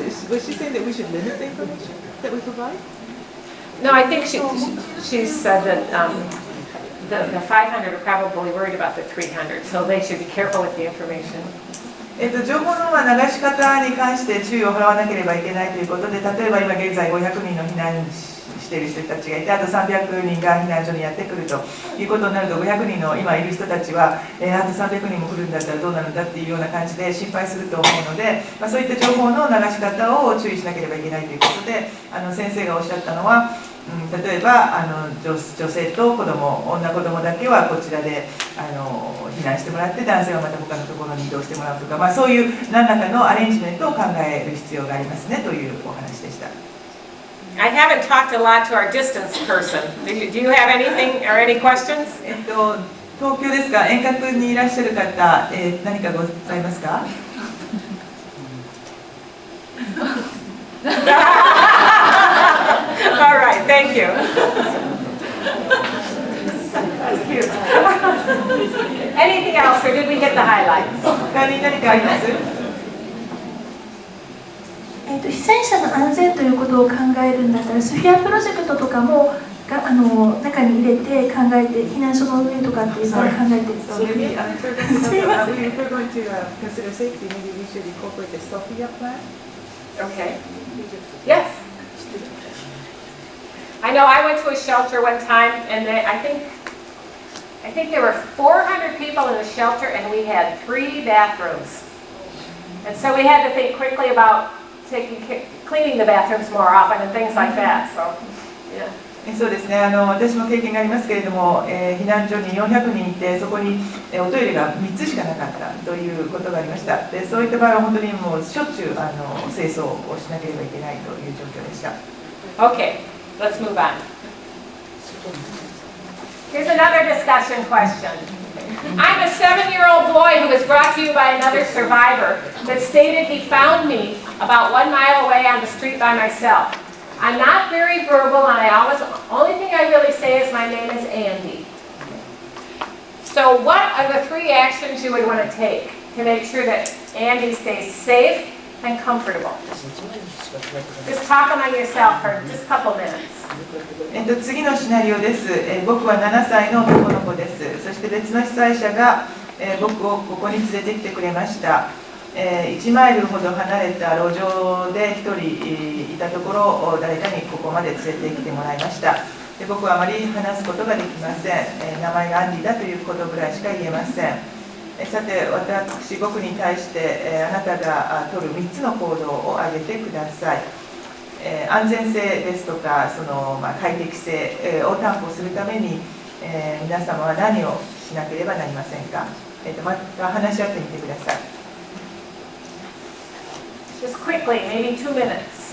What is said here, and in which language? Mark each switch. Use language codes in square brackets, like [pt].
[en] Was she saying that we should limit the information? that we provide? No, I think she said that the 500 are probably worried about the 300, so they should be careful with the information. [ja] 情報の流し方に関して注意を払わなければいけないということで、例えば今現在500人の避難している人たちがいて、あと300人が避難所にやってくるということになると、500人の今いる人たちは、あと300人も来るんだったらどうなるんだっていうような感じで心配すると思うので、そういった情報の流し方を注意しなければいけないということで、先生がおっしゃったのは、例えば女性と子供、女子供だけはこちらで避難してもらって、男性はまた他のところに移動してもらうとか、そういう何らかのアレンジメントを考える必要がありますねというお話でした。 [en] I haven't talked a lot to our distance person. Do you have anything or any questions? [ja] 東京ですか、遠隔にいらっしゃる方、何かございますか？ [en] All right, thank you. Cute. Anything else, or did we hit the highlights? [ja] 他に何かあります？被災者の安全ということを考えるんだったら、スフィアプロジェクトとかも中に入れて考えて、避難所の運営とかっていうのを考えていると。 [en] Maybe if we're going to consider safety, maybe we should incorporate the Sophia plan. Okay. Yes. I know I went to a shelter one time, and I think there were 400 people in the shelter, and we had 3 bathrooms. And so we had to think quickly about cleaning the bathrooms more often and things like that. So, yeah. [ja] そうですね、私も経験がありますけれども、避難所に400人いて、そこにおトイレが3つしかなかったということがありました。で、そういった場合は本当にもうしょっちゅう清掃をしなければいけないという状況でした。 [en] Okay, let's move on. Here's another discussion question. I'm a 7-year-old boy who was brought to you by another survivor that stated he found me about 1 mile away on the street by myself. I'm not very verbal, and only thing I really say is my name is Andy. So what are the 3 actions you would want to take to make sure that Andy stays safe and comfortable? Just talk among yourself for just a couple minutes. [ja] 次のシナリオです。僕は7歳の男の子です。そして別の被災者が、僕をここに連れてきてくれました。 1マイルほど離れた路上で1人いたところ、誰かにここまで連れてきてもらいました。で、僕はあまり話すことができません。名前がアンディだということぐらいしか言えません。さて、僕に対して、あなたが取る3つの行動を挙げてください。安全性ですとか、快適性を担保するために、皆様は何をしなければなりませんか。また話し合ってみてください。 [en] Just quickly, maybe 2 minutes.